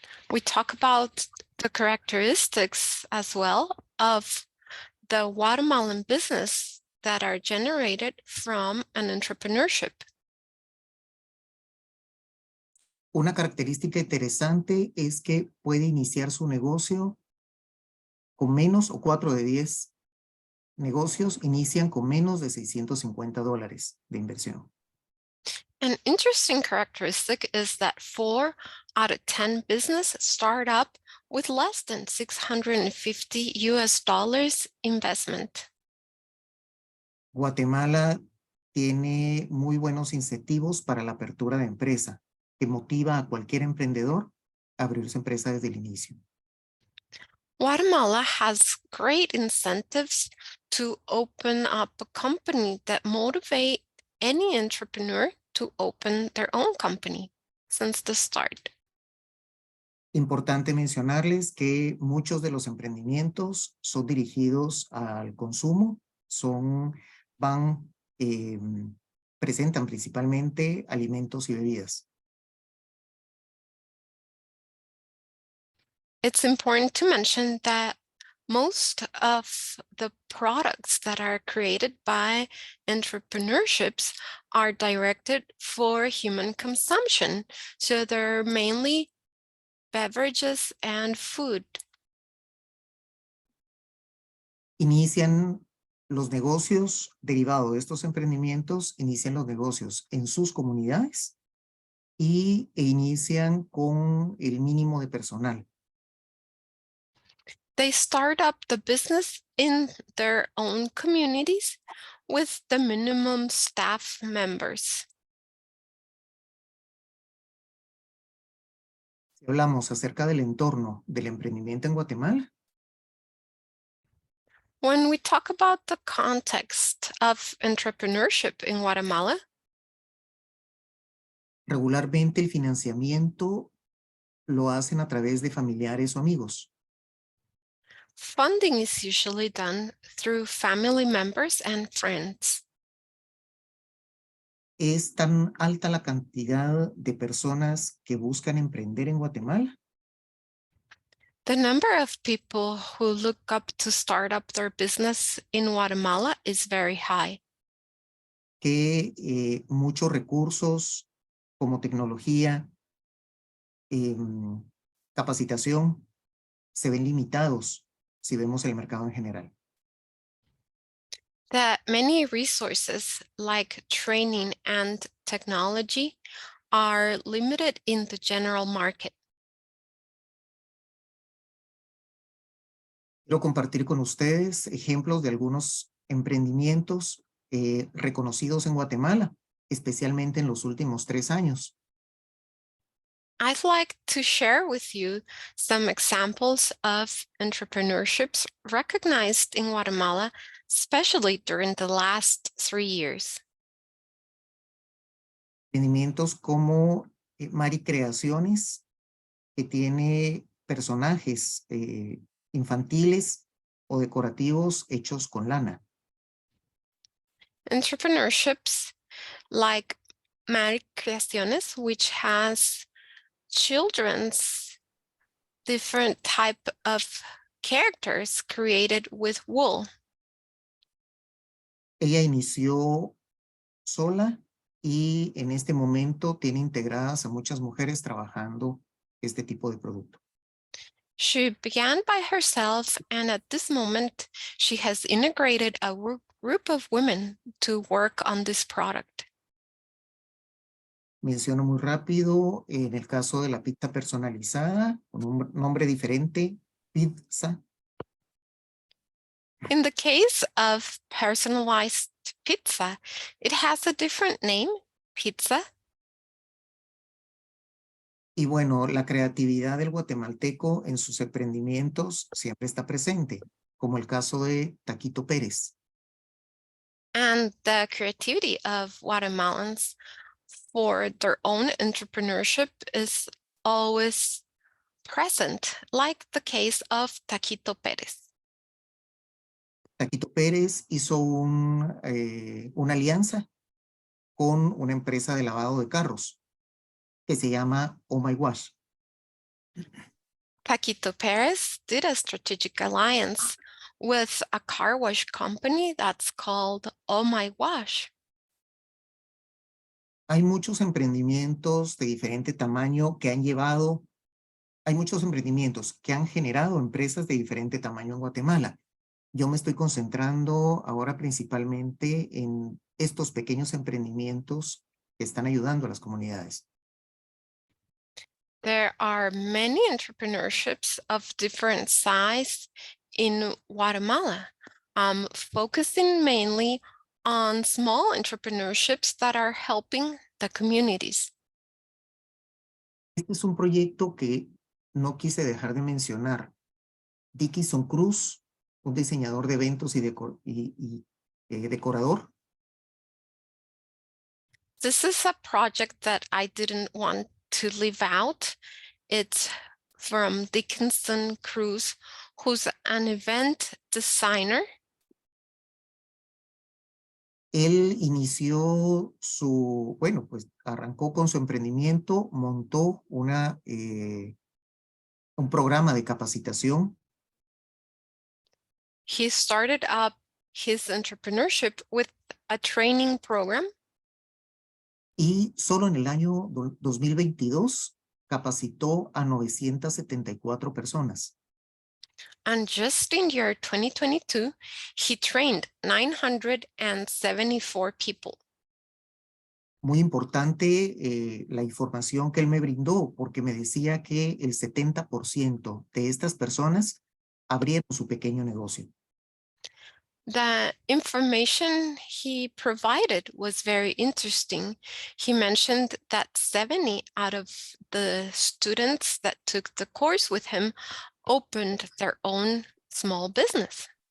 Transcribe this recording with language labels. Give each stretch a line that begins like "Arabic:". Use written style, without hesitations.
English: We talk about the characteristics as well of the Guatemalan business that are generated from an entrepreneurship.
Spanish: Una característica interesante es que puede iniciar su negocio con menos, o 4 de 10 negocios inician con menos de $650 de inversión.
English: An interesting characteristic is that 4 out of 10 business start up with less than $650 investment.
Spanish: Guatemala tiene muy buenos incentivos para la apertura de empresa, que motiva a cualquier emprendedor a abrir su empresa desde el inicio.
English: Guatemala has great incentives to open up a company that motivate any entrepreneur to open their own company since the start.
Spanish: Importante mencionarles que muchos de los emprendimientos son dirigidos al consumo, van presentan principalmente alimentos y bebidas.
English: It's important to mention that most of the products that are created by entrepreneurships are directed for human consumption. So they're mainly beverages and food.
Spanish: Inician los negocios derivados de estos emprendimientos, inician los negocios en sus comunidades e inician con el mínimo de personal.
English: They start up the business in their own communities with the minimum staff members.
Spanish: Si hablamos acerca del entorno del emprendimiento en Guatemala,
English: When we talk about the context of entrepreneurship in Guatemala,
Spanish: regularmente el financiamiento lo hacen a través de familiares o amigos.
English: funding is usually done through family members and friends.
Spanish: ¿Es tan alta la cantidad de personas que buscan emprender en Guatemala?
English: The number of people who look up to start up their business in Guatemala is very high.
Spanish: Que muchos recursos como tecnología, capacitación, se ven limitados si vemos el mercado en general.
English: That many resources like training and technology are limited in the general market.
Spanish: Quiero compartir con ustedes ejemplos de algunos emprendimientos reconocidos en Guatemala, especialmente en los últimos 3 años.
English: I'd like to share with you some examples of entrepreneurships recognized in Guatemala, especially during the last 3 years.
Spanish: Emprendimientos como Mari Creaciones, que tiene personajes infantiles o decorativos hechos con lana.
English: Entrepreneurships like Mari Creaciones, which has children's different type of characters created with wool.
Spanish: Ella inició sola y en este momento tiene integradas a muchas mujeres trabajando este tipo de producto.
English: She began by herself, and at this moment, she has integrated a group of women to work on this product.
Spanish: Menciono muy rápido en el caso de la pizza personalizada, con un nombre diferente, pizza.
English: In the case of personalized pizza, it has a different name, pizza.
Spanish: Y bueno, la creatividad del guatemalteco en sus emprendimientos siempre está presente, como el caso de Taquito Pérez.
English: And the creativity of Guatemalans for their own entrepreneurship is always present, like the case of Taquito Pérez.
Spanish: Taquito Pérez hizo una alianza con una empresa de lavado de carros que se llama Oh My Wash.
English: Taquito Pérez did a strategic alliance with a car wash company that's called Oh My Wash.
Spanish: Hay muchos emprendimientos de diferente tamaño que han llevado, hay muchos emprendimientos que han generado empresas de diferente tamaño en Guatemala. Yo me estoy concentrando ahora principalmente en estos pequeños emprendimientos que están ayudando a las comunidades.
English: There are many entrepreneurships of different size in Guatemala, focusing mainly on small entrepreneurships that are helping the communities.
Spanish: Este es un proyecto que no quise dejar de mencionar. Dickinson Cruz, un diseñador de eventos y decorador.
English: This is a project that I didn't want to leave out. It's from Dickinson Cruz, who's an event designer.
Spanish: Él inició pues arrancó con su emprendimiento, montó un programa de capacitación.
English: He started up his entrepreneurship with a training program.
Spanish: Y solo en el año 2022 capacitó a 974 personas.
English: And just in year 2022, he trained 974 people.
Spanish: Muy importante la información que él me brindó, porque me decía que el 70% de estas personas abrieron su pequeño negocio.
English: The information he provided was very interesting. He mentioned that 70 out of the students that took the course with him opened their own small business.